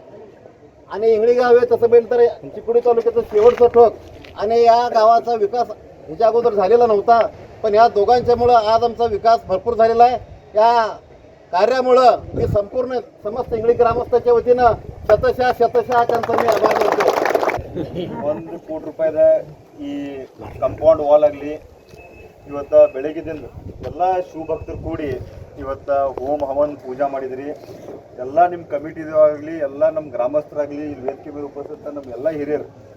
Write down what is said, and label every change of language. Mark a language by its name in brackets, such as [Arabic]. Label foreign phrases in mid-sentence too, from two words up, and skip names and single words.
[Marathi] आणि इंगळी गाव हे तसं बेल तर चिकोडी तालुक्याचं शेवटचं ठोक आणि या गावाचा विकास ह्याच्या अगोदर झालेला नव्हता. पण या दोघांच्यामुळं आज आमचा विकास भरपूर झालेला आहे. या कार्यामुळं मी संपूर्ण समस्त इंगळी ग्रामस्थाच्या वतीनं शतशः त्यांचा मी आभार मानतो. [Kannada] 1 ಕೋಟಿ ರೂಪಾಯಿದ ಈ ಕಂಪೌಂಡ್ ವಾಲ್ ಆಗಲಿ ಇವತ್ತು ಬೆಳಗ್ಗೆದಿಂದ ಎಲ್ಲ ಶಿವಭಕ್ತರು ಕೂಡಿ ಇವತ್ತು ಹೋಮ ಹವನ್ ಪೂಜಾ ಮಾಡಿದ್ರಿ. ಎಲ್ಲ ನಿಮ್ಮ ಕಮಿಟಿದಾಗಲಿ ಎಲ್ಲ ನಮ್ಮ ಗ್ರಾಮಸ್ಥರಾಗಲಿ ಇಲ್ಲಿ ವೇದಿಕೆ ಮೇಲೆ ಉಪಸ್ಥಿತ ನಮ್ಮ ಎಲ್ಲ ಹಿರಿಯರು